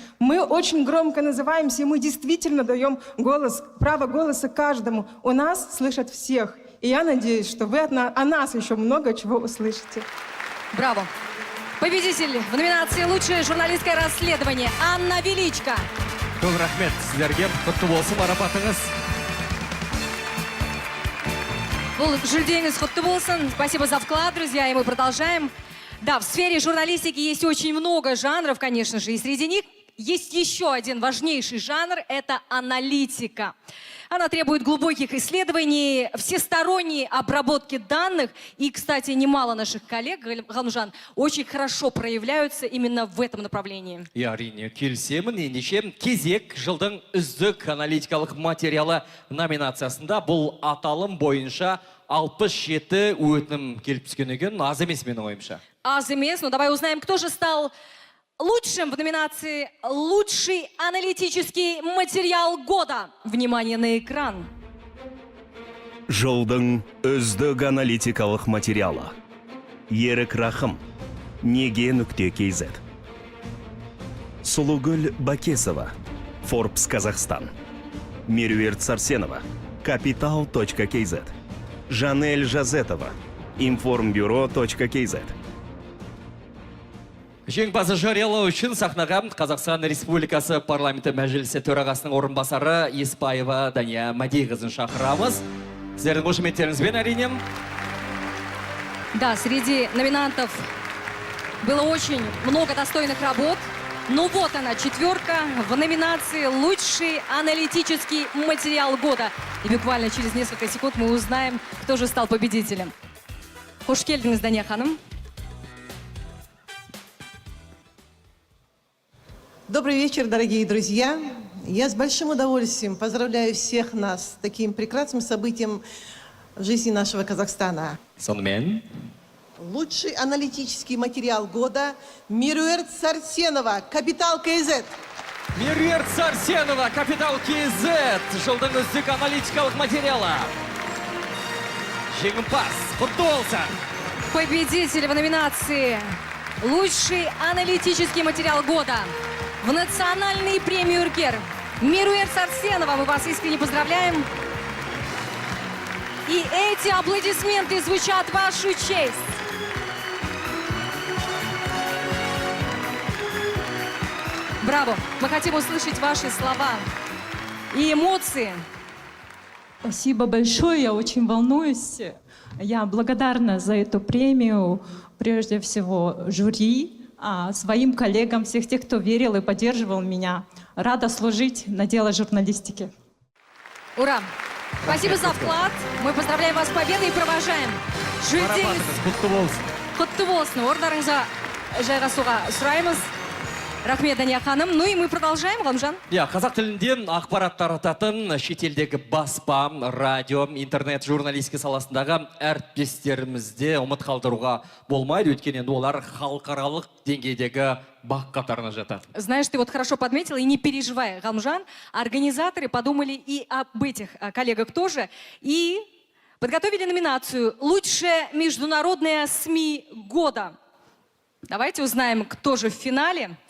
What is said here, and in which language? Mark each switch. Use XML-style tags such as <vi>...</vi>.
<ru>Мы очень громко называемся, и мы действительно даем голос, право голоса каждому. У нас слышат всех. И я надеюсь, что вы о нас еще много чего услышите. Браво! Победитель в номинации «Лучшее журналистское расследование» Анна Величко.</ru> <kk>Көп рахмет сіздерге, құтты болсын марапатыңыз. Жүлдеңіз құтты болсын.</kk> <ru>Спасибо за вклад, друзья, и мы продолжаем. Да, в сфере журналистики есть очень много жанров, конечно же, и среди них есть еще один важнейший жанр – это аналитика. Она требует глубоких исследований, всесторонней обработки данных. И, кстати, немало наших коллег, Ганужан, очень хорошо проявляются именно в этом направлении.</ru> <kk>Я әрине келісемін. Ендеше кезек жылдың үздік аналитикалық материалы номинациясында бұл аталым бойынша 67 өтінім келіп түскен екен. Аз емес менің ойымша. Аз емес,</kk> <ru>но давай узнаем, кто же стал лучшим в номинации «Лучший аналитический материал года». Внимание на экран.</ru> <kk>Жылдың үздік аналитикалық материалы. Ерік Рахым, неге.kz. Сұлугүл Бакесова, Forbes Казахстан. Меруерт Сарсенова, Capital.kz. Жанель Жазетова, Информбюро.kz. Жеңімпазды жариялау үшін сахнаға Қазақстан Республикасы парламенті мәжілісі төрағасының орынбасары Еспаева Дания Мадейқызын шақырамыз. Сіздердің қошеметтеріңізбен әрине.</kk> <ru>Да, среди номинантов было очень много достойных работ. Ну вот она, четверка в номинации «Лучший аналитический материал года». И буквально через несколько секунд мы узнаем, кто же стал победителем.</ru> <kk>Хош келдіңіз, Дания ханым.</kk> <ru>Добрый вечер, дорогие друзья. Я с большим удовольствием поздравляю всех нас с таким прекрасным событием в жизни нашего Казахстана.</ru> <kk>Сонымен.</kk> <ru>Лучший аналитический материал года Меруерт Сарсенова, Capital.kz.</ru> <kk>Меруерт Сарсенова, Capital.kz. Жылдың үздік аналитикалық материалы. Жеңімпаз, құтты болсын.</kk> <ru>Победитель в номинации «Лучший аналитический материал года» в национальной премии «Уркер». Меруерт Сарсенова, мы вас искренне поздравляем. И эти аплодисменты звучат в вашу честь. Браво! Мы хотим услышать ваши слова и эмоции. Спасибо большое, я очень волнуюсь. Я благодарна за эту премию, прежде всего жюри, своим коллегам, всех тех, кто верил и поддерживал меня. Рада служить на дело журналистики. Ура! Спасибо за вклад. Мы поздравляем вас с победой и провожаем.</ru> <kk>Құтты болсын. Ордарыңызға жайғасуға сұраймыз. Рахмет, Дания ханым.</kk> <ru>Ну и мы продолжаем, Ғалымжан.</ru> <kk>Қазақ тілінде ақпарат тарататын шетелдегі баспа, радио, интернет, журналистика саласындағы әріптестерімізде ұмыт қалдыруға болмайды. Өйткені олар халықаралық деңгейдегі бақ қатарына жатады.</kk> <ru>Знаешь, ты вот хорошо подметила, и не переживай, Ғалымжан, организаторы подумали и об этих коллегах тоже, и подготовили номинацию «Лучшая международная СМИ года». Давайте узнаем, кто же в финале.</ru>